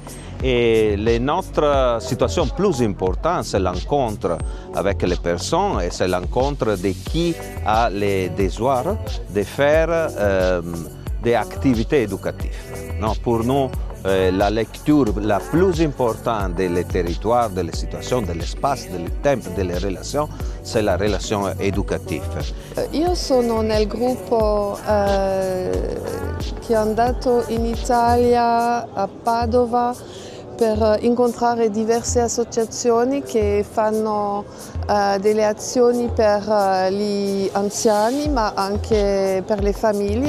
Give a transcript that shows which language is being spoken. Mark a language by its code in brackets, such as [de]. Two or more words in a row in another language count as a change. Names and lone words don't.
[fr] Et notre situation plus importante, c'est l'encontre avec les personnes et c'est l'encontre de qui a le désir de faire des activités éducatives. Non, pour nous, la lecture la plus importante des territoires, des situations, de l'espace, [it] del tempo, delle relazioni, [fr] c'est la relation éducative. [it] Io sono nel gruppo che è andato in Italia, a Padova, per incontrare diverse associazioni che fanno delle azioni per gli anziani ma anche per le famiglie.